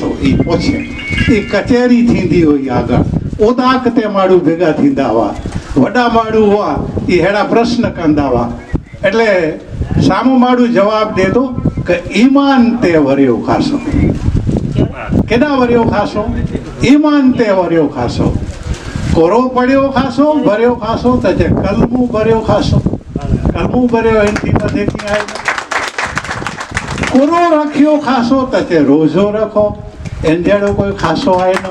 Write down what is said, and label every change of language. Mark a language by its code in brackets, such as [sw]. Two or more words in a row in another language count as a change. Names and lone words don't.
[kfr] ई पूछे ई कचहरी थींदी हुई आगळ ओदाक ते माण्हू भेगा थींदा हुआ, वॾा माण्हू हुआ ई अहिड़ा प्रश्न कंदा हुआ। એટલે સામો માण्हू જવાબ દે तो कि ईमान ते वरियो खासो। केॾा वरियो खासो, ईमान ते वरियो खासो। कोरो पढ़ियो खासो, भरियो खासो त जे कलमू भरियो खासो। कलमू भरियो हिनजी मथे कीअं आहे। कोरो रखियो खासो त चे रोज़ो रखो, इन जहिड़ो कोई खासो आहे न।